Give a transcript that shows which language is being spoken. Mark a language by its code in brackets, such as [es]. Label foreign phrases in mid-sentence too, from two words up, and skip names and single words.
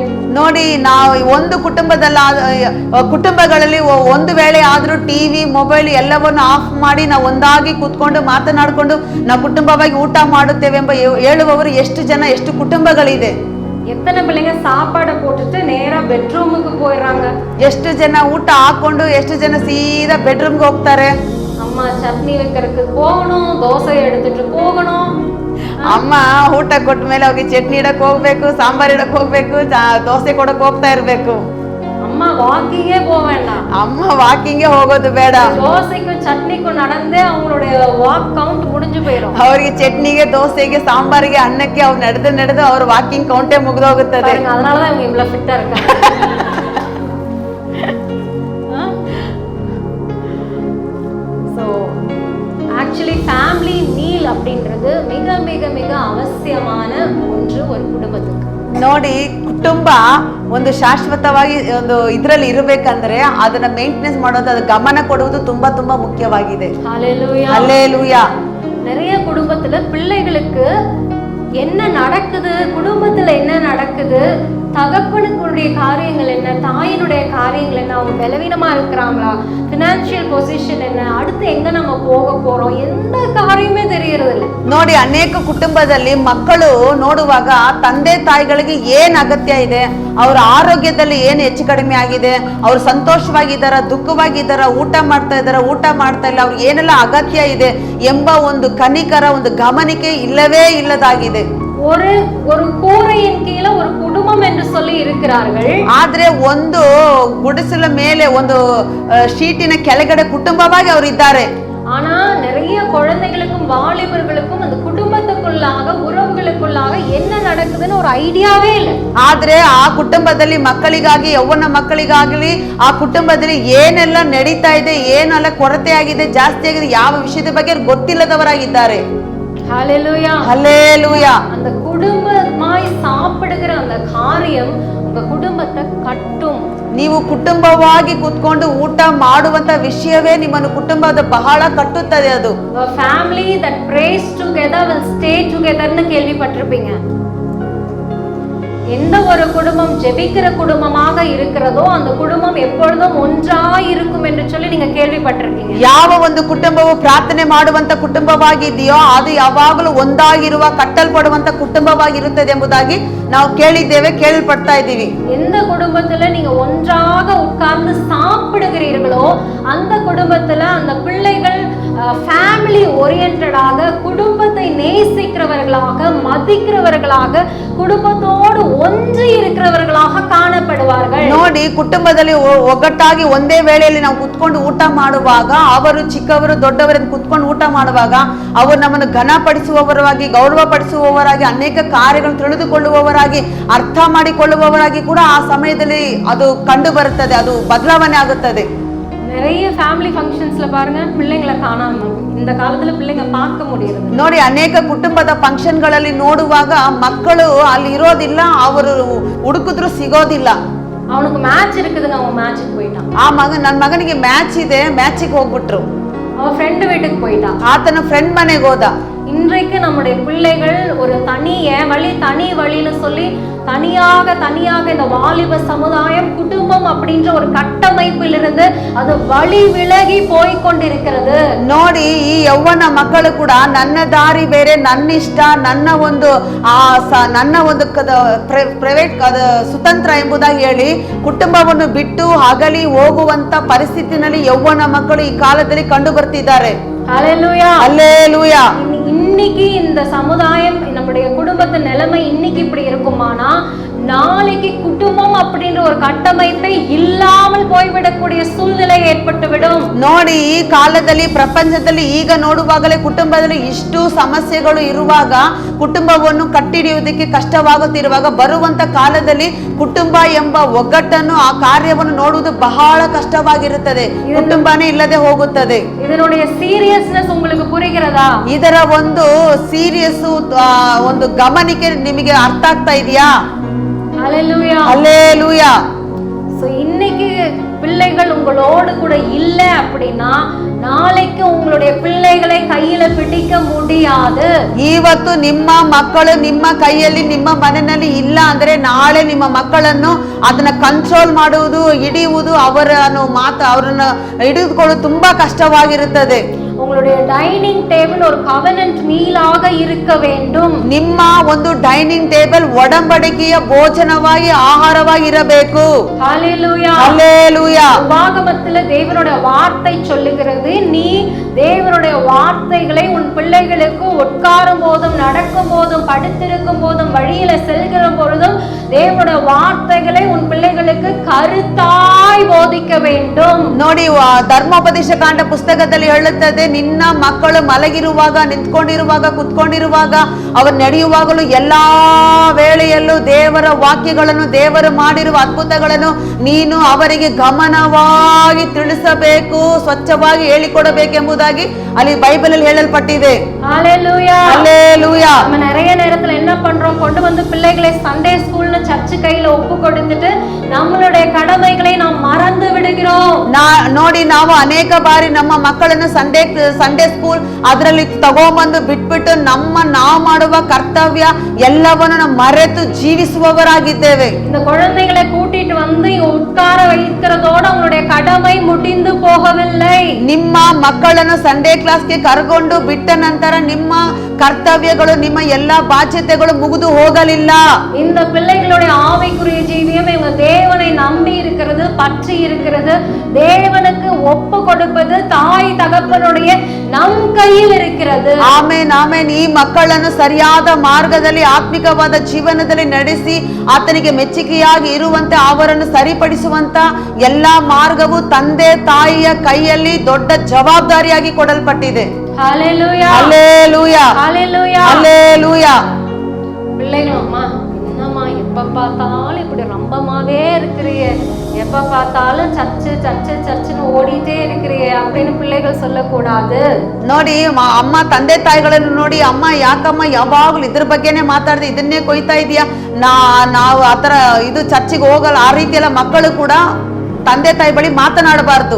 [kn] ನೋಡಿ, ನಾವು ಒಂದು ಕುಟುಂಬಗಳಲ್ಲಿ ಒಂದು ವೇಳೆ ಆದ್ರೂ ಟಿವಿ ಮೊಬೈಲ್ ಎಲ್ಲವನ್ನು ಆಫ್ ಮಾಡಿ ನಾವು ಒಂದಾಗಿ ಕೂತ್ಕೊಂಡು ಮಾತನಾಡಿಕೊಂಡು ನಾವು ಕುಟುಂಬವಾಗಿ ಊಟ ಮಾಡುತ್ತೇವೆ ಎಂಬ ಹೇಳುವವರು ಎಷ್ಟು ಜನ, ಎಷ್ಟು ಕುಟುಂಬಗಳಿದೆ? [ta] எத்தனை பிள்ளைங்க சாப்பாடை போட்டுட்டு நேரா பெட்ரூமுக்கு போயிடுறாங்க. [kn] ಎಷ್ಟು ಜನ ಊಟ ಹಾಕೊಂಡು ಎಷ್ಟು ಜನ ಸೀದಾ ಬೆಡ್ರೂಮ್ಗೆ ಹೋಗ್ತಾರೆ. [ta] அம்மா சட்னி வைக்கிறதுக்கு போகணும், தோசை எடுத்துட்டு போகணும், [kn] ಅಮ್ಮ ಊಟ ಕೊಟ್ಟ ಮೇಲೆ ಅವ್ರಿಗೆ ಚಟ್ನಿ ಇಡಕ್ ಹೋಗ್ಬೇಕು, ಸಾಂಬಾರ್ ಇಡಕ್ ಹೋಗ್ಬೇಕು, ದೋಸೆ ಕೊಡಕ್ ಹೋಗ್ತಾ ಇರ್ಬೇಕು. [ta] அம்மா வாக்கிங்கே போக வேண்டாம், [kn] ಅಮ್ಮ ವಾಕಿಂಗ್ಗೆ ಹೋಗೋದು ಬೇಡ. [ta] தோசைக்கும் சட்னிக்கும் நடந்தே அவங்களுடைய வாக் கவுண்ட் முடிஞ்சு போயிடும். [kn] ಅವ್ರಿಗೆ ಚಟ್ನಿಗೆ, ದೋಸೆಗೆ, ಸಾಂಬಾರಿಗೆ, ಅನ್ನಕ್ಕೆ ಅವ್ರು ನಡೆದು ಅವ್ರ ವಾಕಿಂಗ್ ಕೌಂಟೇ ಮುಗ್ದೋಗುತ್ತದೆ. [ta] அதனாலதான் இவங்க இவ்வளவு ஃபிட்டா இருக்காங்க. [en] so actually family meal [ta] அப்படின்றது மிக மிக மிக அவசியமான ஒன்று ஒரு குடும்பத்துக்கு. [kn] ನೋಡಿ, ಕುಟುಂಬ ಒಂದು ಶಾಶ್ವತವಾಗಿ ಒಂದು ಇದ್ರಲ್ಲಿ ಇರಬೇಕಂದ್ರೆ ಅದನ್ನ ಮೇಂಟೆನೆನ್ಸ್ ಮಾಡೋದು, ಅದು ಗಮನ ಕೊಡುವುದು ತುಂಬಾ ತುಂಬಾ ಮುಖ್ಯವಾಗಿದೆ. [ta] ஹல்லேலூயா, ஹல்லேலூயா. நிறைய குடும்பத்துல பிள்ளைகளுக்கு என்ன நடக்குது, குடும்பத்துல என்ன நடக்குது, தகப்பனுடைய காரியங்கள் என்ன, தாயினுடைய காரியங்கள் என்ன, அவங்க பலவீனமா இருக்கிறாங்களா, [en] financial position [ta] என்ன, அடுத்து எங்க நம்ம போக போறோம், எந்த காரியமே தெரியறது இல்லை. [kn] ನೋಡಿ, ಅನೇಕ ಕುಟುಂಬದಲ್ಲಿ ಮಕ್ಕಳು ನೋಡುವಾಗ ತಂದೆ ತಾಯಿಗಳಿಗೆ ಏನ್ ಅಗತ್ಯ ಇದೆ, ಅವರ ಆರೋಗ್ಯದಲ್ಲಿ ಏನು ಹೆಚ್ಚು ಕಡಿಮೆ ಆಗಿದೆ, ಅವ್ರು ಸಂತೋಷವಾಗಿದ್ದಾರ, ದುಃಖವಾಗಿದ್ದಾರ, ಊಟ ಮಾಡ್ತಾ ಇದ್ದಾರ, ಊಟ ಮಾಡ್ತಾ ಇಲ್ಲ, ಅವ್ರಿಗೆ ಏನೆಲ್ಲ ಅಗತ್ಯ ಇದೆ ಎಂಬ ಒಂದು ಕನಿಕರ, ಒಂದು ಗಮನಿಕೆ ಇಲ್ಲವೇ ಇಲ್ಲದಾಗಿದೆ. [ta] ஒரு ஒரு கூரையின் கீழே ஒரு குடும்பம் என்று சொல்லி இருக்கிறார்கள். [kn] ಆದ್ರೆ ಒಂದು ಗುಡಿಸಲ ಮೇಲೆ, ಒಂದು ಶೀಟಿನ ಕೆಳಗಡೆ ಕುಟುಂಬವಾಗಿ ಅವರು ಇದ್ದಾರೆ. [ta] ஆனா நிறைய குழந்தைகளுக்கும் வாலிபர்களுக்கும் அந்த குடும்பத்துக்குள்ளாக, உறவுகளுக்குள்ளாக என்ன நடக்குதுன்னு ஒரு ஐடியாவே இல்லை. [kn] ಆದ್ರೆ ಆ ಕುಟುಂಬದಲ್ಲಿ ಮಕ್ಕಳಿಗಾಗಿ, ಯೌವನ ಮಕ್ಕಳಿಗಾಗಲಿ ಆ ಕುಟುಂಬದಲ್ಲಿ ಏನೆಲ್ಲ ನಡೀತಾ ಇದೆ, ಏನೆಲ್ಲ ಕೊರತೆ ಆಗಿದೆ, ಜಾಸ್ತಿ ಆಗಿದೆ, ಯಾವ ವಿಷಯದ ಬಗ್ಗೆ ಗೊತ್ತಿಲ್ಲದವರಾಗಿದ್ದಾರೆ. [ta] ஹல்லேலூயா, ஹல்லேலூயா. அந்த குடும்பமாய் சாப்பிடுகிற அந்த காரியம் உங்க குடும்பத்தை கட்டும். [kn] ನೀವು ಕುಟುಂಬವಾಗಿ ಕೂತ್ಕೊಂಡು ಊಟ ಮಾಡುವಂತ ವಿಷಯವೇ ನಿಮ್ಮನ್ನು ಕುಟುಂಬದ ಬಹಳ ಕಟ್ಟುತ್ತದೆ. ಅದು [en] a family that prays together will stay together ன்னு கேள்விப்பட்டிருப்பீங்க. [ta] எந்த ஒரு குடும்பம் ஜெபிக்கிற குடும்பமாக இருக்கிறதோ அந்த குடும்பம் எப்பொழுதும் ஒன்றாய் இருக்கும் என்று சொல்லி நீங்க கேள்விப்பட்டிருக்கீங்க. [kn] ಯಾವ ಒಂದು ಕುಟುಂಬವು ಪ್ರಾರ್ಥನೆ ಮಾಡುವಂತ ಕುಟುಂಬವಾಗಿದೆಯೋ ಅದು ಯಾವಾಗಲೂ ಒಂದಾಗಿರುವ, ಕಟ್ಟಲ್ಪಡುವಂತ ಕುಟುಂಬವಾಗಿರುತ್ತದೆ ಎಂಬುದಾಗಿ ನಾವು ಕೇಳಿದ್ದೇವೆ, ಕೇಳಲ್ಪಡ್ತಾ ಇದ್ದೀವಿ. [ta] எந்த குடும்பத்துல நீங்க ஒன்றாக உட்கார்ந்து சாப்பிடுகிறீர்களோ அந்த குடும்பத்துல அந்த பிள்ளைகள் [en] family oriented, [ta] குடும்பத்தை நேசிக்கிறவர்களாக, மதிக்கிறவர்களாக, குடும்பத்தோடு ஒன்று இருக்கிறவர்களாக காணப்படுவார்கள். [kn] ನೋಡಿ, ಕುಟುಂಬದಲ್ಲಿ ಒಗ್ಗಟ್ಟಾಗಿ ಒಂದೇ ವೇಳೆಯಲ್ಲಿ ನಾವು ಕುತ್ಕೊಂಡು ಊಟ ಮಾಡುವಾಗ, ಅವರು ಚಿಕ್ಕವರು ದೊಡ್ಡವರನ್ನು ಕುತ್ಕೊಂಡು ಊಟ ಮಾಡುವಾಗ ಅವರು ನಮ್ಮನ್ನು ಘನಪಡಿಸುವವರಾಗಿ, ಗೌರವ ಪಡಿಸುವವರಾಗಿ, ಅನೇಕ ಕಾರ್ಯಗಳನ್ನು ತಿಳಿದುಕೊಳ್ಳುವವರಾಗಿ, ಅರ್ಥ ಮಾಡಿಕೊಳ್ಳುವವರಾಗಿ ಕೂಡ ಆ ಸಮಯದಲ್ಲಿ ಅದು ಕಂಡು ಬರುತ್ತದೆ, ಅದು ಬದಲಾವಣೆ ಆಗುತ್ತದೆ. [ta] நிறைய [en] family functions [ta] பாருங்க, பிள்ளைங்களை காணாம இந்த காலத்துல பிள்ளைங்க பார்க்க முடியாது. [kn] ನೋಡಿ, ಅನೇಕ ಕುಟುಂಬದ ಫಂಕ್ಷನ್ಗಳಲ್ಲಿ ನೋಡುವಾಗ ಮಕ್ಕಳು ಅಲ್ಲಿ ಇರೋದಿಲ್ಲ, ಅವರು ಹುಡುಕಿದ್ರು ಸಿಗೋದಿಲ್ಲ. [ta] அவனுக்கு மேட்ச் இருக்குதுங்க, அவன் மேட்சுக்கு போயிட்டான். [kn] ಆ ನನ್ನ ಮಗನಿಗೆ ಮ್ಯಾಚ್ ಇದೆ, ಮ್ಯಾಚಿಗೆ ಹೋಗ್ಬಿಟ್ರು. [ta] அவன் ஃப்ரெண்டு வீட்டுக்கு போயிட்டான், [kn] ಆತನ ಫ್ರೆಂಡ್ ಮನೆಗೆ ಹೋದ. [ta] இன்றைக்கு நம்முடைய பிள்ளைகள் ஒரு தனி வழி, தனி வழின்னு சொல்லி தனியாக இந்த வாலிப சமுதாயம், குடும்பம் அப்படின்ற ஒரு கட்டமைப்பிலிருந்து அது வழி விலகி போய் கொண்டிருக்கிறது. [kn] ನೋಡಿ, ಈ ಯೌವನ ಮಕ್ಕಳು ಕೂಡ ನನ್ನ ದಾರಿ ಬೇರೆ, ನನ್ನ ಇಷ್ಟ, ನನ್ನ ಒಂದು ಪ್ರೈವೇಟ್ ಸ್ವತಂತ್ರ ಎಂಬುದಾಗಿ ಹೇಳಿ ಕುಟುಂಬವನ್ನು ಬಿಟ್ಟು ಅಗಲಿ ಹೋಗುವಂತ ಪರಿಸ್ಥಿತಿನಲ್ಲಿ ಯೌವನ ಮಕ್ಕಳು ಈ ಕಾಲದಲ್ಲಿ ಕಂಡು ಬರ್ತಿದ್ದಾರೆ. [ta] ஹல்லேலூயா, ஹல்லேலூயா. இன்னைக்கு இந்த சமுதாயம், நம்முடைய குடும்பத்து நிலைமை இன்னைக்கு இப்படி இருக்குமானா நாளைக்கு குடும்பம் அப்படின்ற ஒரு கட்டமைப்பை இல்லாமல் போய்விடக்கூடிய சூழ்நிலை ஏற்பட்டுவிடும். [kn] ನೋಡಿ, ಈ ಕಾಲದಲ್ಲಿ ಪ್ರಪಂಚದಲ್ಲಿ ಈಗ ನೋಡುವಾಗಲೇ ಕುಟುಂಬದಲ್ಲಿ ಇಷ್ಟು ಸಮಸ್ಯೆಗಳು ಇರುವಾಗ, ಕುಟುಂಬವನ್ನು ಕಟ್ಟಿಡಿಯುವುದಕ್ಕೆ ಕಷ್ಟವಾಗುತ್ತಿರುವಾಗ, ಬರುವಂತ ಕಾಲದಲ್ಲಿ ಕುಟುಂಬ ಎಂಬ ಒಗ್ಗಟ್ಟನ್ನು, ಆ ಕಾರ್ಯವನ್ನು ನೋಡುವುದು ಬಹಳ ಕಷ್ಟವಾಗಿರುತ್ತದೆ, ಕುಟುಂಬನೇ ಇಲ್ಲದೆ ಹೋಗುತ್ತದೆ. [ta] இதனுடைய சீரியஸ்னஸ் உங்களுக்கு புரிகிறதா? [kn] ಇದರ ಒಂದು ಸೀರಿಯಸ್ ಒಂದು ಗಮನಿಕೆ ನಿಮಗೆ ಅರ್ಥ ಆಗ್ತಾ ಇದೆಯಾ? [ta] ஹல்லேலூயா, ஹல்லேலூயா. சோ இன்னைக்கு பிள்ளைகள் உங்களோடு கூட இல்ல அப்படின்னா நாளைக்கு உங்களுடைய பிள்ளைகளை கையில பிடிக்க முடியாது. [kn] ಇವತ್ತು ನಿಮ್ಮ ಮಕ್ಕಳು ನಿಮ್ಮ ಕೈಯಲ್ಲಿ, ನಿಮ್ಮ ಮನೆಯಲ್ಲಿ ಇಲ್ಲ ಅಂದ್ರೆ ನಾಳೆ ನಿಮ್ಮ ಮಕ್ಕಳನ್ನು ಅದನ್ನ ಕಂಟ್ರೋಲ್ ಮಾಡುವುದು, ಹಿಡಿಯುವುದು, ಅವರನ್ನು ಅವರನ್ನು ಹಿಡಿದುಕೊಳ್ಳುವುದು ತುಂಬಾ ಕಷ್ಟವಾಗಿರುತ್ತದೆ. [ta] உங்களுடைய [en] dining table [ta] ஒரு [en] covenant meal [ta] இருக்க வேண்டும். [kn] ನಿಮ್ಮ ಒಂದು [en] dining table [kn] ಒಡಂಬಡಿಕೆಯ ಭೋಜನವಾಗಿ ಆಹಾರವಾಗಿ ಇರಬೇಕು. [ta] ஹalleluya ஹalleluya. உபாகமத்திலே தேவனுடைய வார்த்தை சொல்லுகிறது, நீ தேவனுடைய வார்த்தைகளை உன் பிள்ளைகளுக்கு உட்காரும் போதும் நடக்கும் போதும் படுத்திருக்கும் போதும் வழியில செல்கிற பொழுதும் தேவனுடைய வார்த்தைகளை உன் பிள்ளைகளுக்கு கருத்தாய் போதிக்க வேண்டும். [kn] ನೋಡಿ, ಧರ್ಮೋಪದೇಶ ಕಾಂಡ ಪುಸ್ತಕದಲ್ಲಿ ಹೇಳುತ್ತದೆ, ನಿನ್ನ ಮಕ್ಕಳು ಮಲಗಿರುವಾಗ, ನಿಂತ್ಕೊಂಡಿರುವಾಗ, ಕುತ್ಕೊಂಡಿರುವಾಗ, ಅವರು ನಡೆಯುವಾಗಲೂ ಎಲ್ಲಾ ವೇಳೆಯಲ್ಲೂ ದೇವರ ವಾಕ್ಯಗಳನ್ನು, ದೇವರು ಮಾಡಿರುವ ಅದ್ಭುತಗಳನ್ನು ನೀನು ಅವರಿಗೆ ಗಮನವಾಗಿ ತಿಳಿಸಬೇಕು, ಸ್ವಚ್ಛವಾಗಿ ಹೇಳಿಕೊಡಬೇಕೆಂಬುದಾಗಿ ಅಲ್ಲಿ ಬೈಬಲ್ ಅಲ್ಲಿ ಹೇಳಲ್ಪಟ್ಟಿದೆ. [ta] ஹalleluya ஹalleluya. நம்ம நிறைய நேரத்துல என்ன பண்றோம், கொண்டு வந்து பிள்ளைகளை [en] Sunday school [ta] சர்ச் கையில ஒப்பு கொடுத்துட்டு நம்மளுடைய கடமைகளை நாம் மறந்து விடுகிறோம். [kn] ನೋಡಿ, ನಾವು ಅನೇಕ ಬಾರಿ ನಮ್ಮ ಮಕ್ಕಳನ್ನು [en] Sunday school [kn] ಅದರಲ್ಲಿ ತಗೊಂಬಂದು ಬಿಟ್ಬಿಟ್ಟು ನಾವು ಮಾಡುವ ಕರ್ತವ್ಯ ಎಲ್ಲವನ್ನು ನಾವು ಮರೆತು ಜೀವಿಸುವವರಾಗಿದ್ದೇವೆ. [ta] இந்த குழந்தைகளை கூட்டிட்டு வந்து உட்கார வைக்கிறதோட உங்களுடைய கடமை முடிந்து போகவில்லை. [kn] ನಿಮ್ಮ ಮಕ್ಕಳನ್ನು [en] Sunday class [kn] ಕರ್ಕೊಂಡು ಬಿಟ್ಟ ನಂತರ ನಿಮ್ಮ ಕರ್ತವ್ಯಗಳು, ನಿಮ್ಮ ಎಲ್ಲಾ ಬಾಧ್ಯತೆಗಳು ಮುಗಿದು ಹೋಗಲಿಲ್ಲ. [ta] இந்த பிள்ளைகளுடைய ஆவிக்குரிய ஜீவியம் இவங்க தேவனை நம்பி இருக்கிறது, பற்றி இருக்கிறது, தேவனுக்கு ஒப்பு கொடுப்பது தாய் தகப்பனுடைய நம் கையில் இருக்கிறது. [kn] ಆಮೇನ್ ಆಮೇನ್. ಈ ಮಕ್ಕಳನ್ನು ಸರಿಯಾದ ಮಾರ್ಗದಲ್ಲಿ, ಆತ್ಮಿಕವಾದ ಜೀವನದಲ್ಲಿ ನಡೆಸಿ ಆತನಿಗೆ ಮೆಚ್ಚುಗೆಯಾಗಿ ಇರುವಂತೆ ಅವರನ್ನು ಸರಿಪಡಿಸುವಂತ ಎಲ್ಲಾ ಮಾರ್ಗವು ತಂದೆ ತಾಯಿಯ ಕೈಯಲ್ಲಿ ದೊಡ್ಡ ಜವಾಬ್ದಾರಿಯಾಗಿ ಕೊಡಲ್ಪಟ್ಟಿದೆ. [ta] ஹalleluya ஹalleluya ஹalleluya ஹalleluya. பிள்ளைகள், அம்மா என்னம்மா எப்ப பார்த்தாலும் இப்படி ரம்பமாவே இருக்கிறிய, எப்ப பார்த்தாலும் சர்ச்சு சர்ச்சு சர்ச்சுன்னு ஓடிட்டே இருக்கிறிய அப்படின்னு பிள்ளைகள் சொல்லக்கூடாது. [kn] ನೋಡಿ, ಅಮ್ಮ ತಂದೆ ತಾಯಿಗಳನ್ನು ನೋಡಿ, ಅಮ್ಮ ಯಾಕಮ್ಮ ಯಾವಾಗಲೂ ಇದ್ರ ಬಗ್ಗೆನೆ ಮಾತಾಡ್ದೆ, ಇದನ್ನೇ ಕೊಯ್ತಾ ಇದೀಯಾ, ನಾವು ಆತರ ಇದು ಚರ್ಚಿಗೆ ಹೋಗಲ್ಲ, ಆ ರೀತಿ ಎಲ್ಲ ಮಕ್ಕಳು ಕೂಡ ತಂದೆ ತಾಯಿ ಬಳಿ ಮಾತನಾಡಬಾರ್ದು.